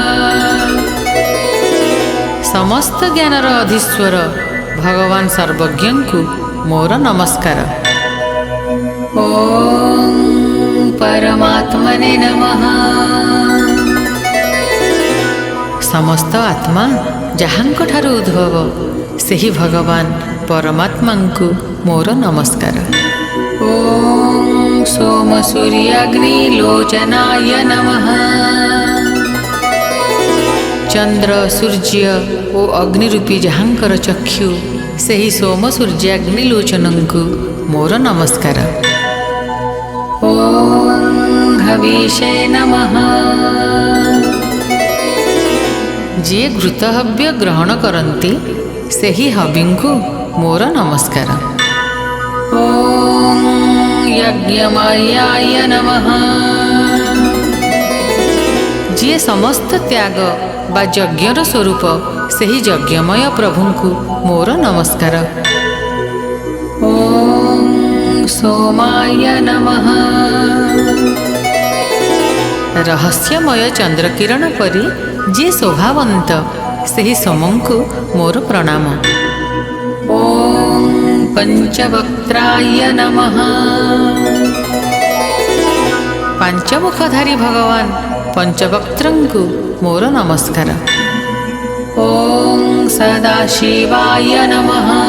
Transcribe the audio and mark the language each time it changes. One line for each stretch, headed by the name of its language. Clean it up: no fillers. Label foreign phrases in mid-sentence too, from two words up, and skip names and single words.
Odia: ସମସ୍ତ ଜ୍ଞାନର ଅଧୀଶ୍ୱର ଭଗବାନ ସର୍ବଜ୍ଞଙ୍କୁ ମୋର ନମସ୍କାର।
Sanskrit: ଓମ୍ ପରମାତ୍ମନେ ନମଃ।
Odia: ସମସ୍ତ ଆତ୍ମା ଯାହାଙ୍କଠାରୁ ଉଦ୍ଭବ ସେହି ଭଗବାନ ପରମାତ୍ମାଙ୍କୁ ମୋର ନମସ୍କାର।
Sanskrit: ओम सोम सूर्याग्निलोचनाय नमः।
Odia: ଚନ୍ଦ୍ର ସୂର୍ଯ୍ୟ ଓ ଅଗ୍ନିରୂପୀ ଯାହାଙ୍କର ଚକ୍ଷୁ ସେହି ସୋମ ସୂର୍ଯ୍ୟାଗ୍ନିଲୋଚନଙ୍କୁ ମୋର ନମସ୍କାର।
Sanskrit: ओम हविषे नमः।
Odia: ଯେ ଘୃତହବ୍ୟ ଗ୍ରହଣ କରନ୍ତି ସେହି ହବିଙ୍କୁ ମୋର ନମସ୍କାର।
Sanskrit: ओम यज्ञमयाय नमः।
Odia: ଯେ ସମସ୍ତ ତ୍ୟାଗ ବା ଯଜ୍ଞର ସ୍ୱରୂପ ସେହି ଯଜ୍ଞମୟ ପ୍ରଭୁଙ୍କୁ ମୋର ନମସ୍କାର।
Sanskrit: ओम सोमाय नमः।
Odia: ରହସ୍ୟମୟ ଚନ୍ଦ୍ରକିରଣ ପରି ଯେ ଶୋଭାବନ୍ତ ସେହି ସୋମଙ୍କୁ ମୋର ପ୍ରଣାମ।
Sanskrit: ओम पंचवक्त्राय नमः।
Odia: ପାଞ୍ଚମୁଖଧାରୀ ଭଗବାନ ପଞ୍ଚବକ୍ତ୍ରଙ୍କୁ ମୋର ନମସ୍କାର।
Sanskrit: ओम सदाशिवाय नमः।